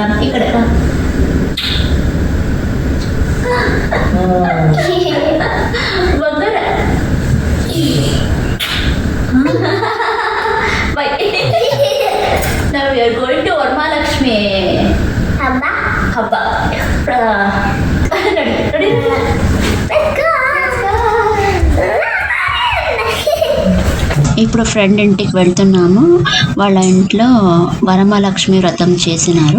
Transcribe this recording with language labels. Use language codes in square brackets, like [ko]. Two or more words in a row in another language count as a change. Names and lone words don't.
[kn] ಈ ಕಡೆ ಬಂದರೆ ಬೈ. [en] ನಾವು are going to ವರಮಹಾಲಕ್ಷ್ಮಿ [kn] ಹಬ್ಬ ಹಬ್ಬ. ನಡಿ ನಡಿ. [te] ఇప్పుడు ఫ్రెండ్ ఇంటికి వెళ్తున్నాము. వాళ్ళ ఇంట్లో వరమహాలక్ష్మి వ్రతం చేసినారు.